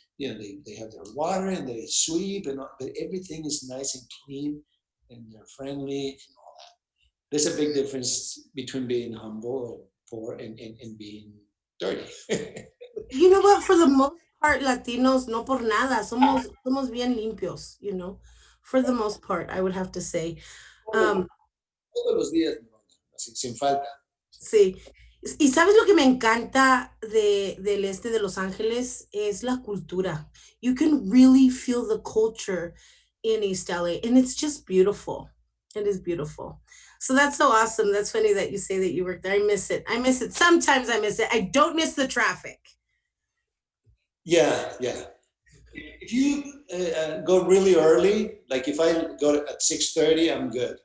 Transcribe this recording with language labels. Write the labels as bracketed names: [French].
[English] They have their water and they sweep, but everything is nice and clean and they're friendly and all that. There's a big difference between being humble and poor and being dirty. You know what? For the most part, Latinos, [Spanish] no por nada, somos bien limpios, [English] for the most part, I would have to say. [Spanish] todos, Um, todos los días, sin falta. sí. Y sabes lo que me encanta del este de Los Ángeles es la cultura. [English] You can really feel the culture in East LA, and it's just beautiful. It is beautiful. So that's so awesome. That's funny that you say that you work there. I miss it. I miss it. Sometimes I miss it. I don't miss the traffic. Yeah, yeah. If you go really early, like if I go at 6:30, I'm good.